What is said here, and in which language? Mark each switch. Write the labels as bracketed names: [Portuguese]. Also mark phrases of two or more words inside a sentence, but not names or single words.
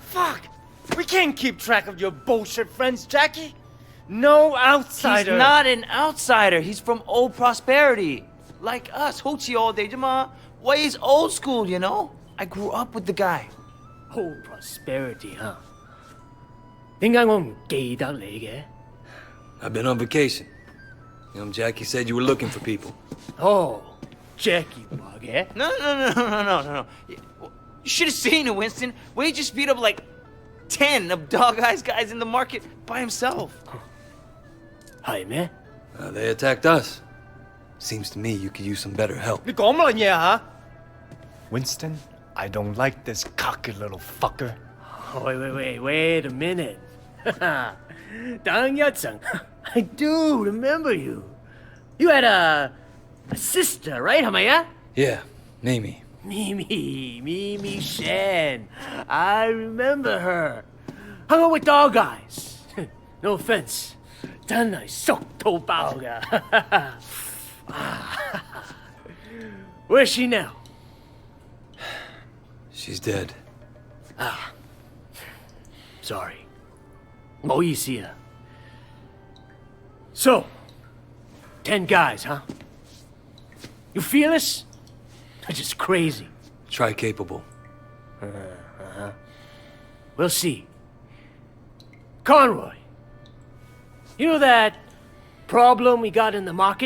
[English] Fuck! We can't keep track of your bullshit friends, Jackie. No outsider. He's not an outsider. He's from old prosperity. Like us. Hochi all day, Jama. Wei's old school, you know? I grew up with the guy. Whole prosperity, [Cantonese] huh? 點解我唔記得你嘅？ [English] I've been on vacation. Jackie said you were looking for people. Oh, Jackie Bug, eh? No. You should have seen it, Winston. Wade just beat up like 10 of Dog Eye's guys in the market by himself. Hi, man. They attacked us. Seems to me you could use some better help. [Cantonese] 你講乜嘢啊 [English] Winston, I don't like this cocky little fucker. Oh, wait a minute. [Cantonese] 等一陣 [English] I do remember you. You had a sister, right? [Cantonese] 係咪啊 [English] Yeah, Mimi. Mimi Shan. I remember her. Hung out with Dog Eyes. No offense. [Cantonese] 真係熟到爆㗎 [English] Where's she now? She's dead. Sorry. [Cantonese] 唔好意思啊 [English] So, 10 guys, huh? You feel us? They're just crazy. Try capable. We'll see. Conroy, you know that problem we got in the market?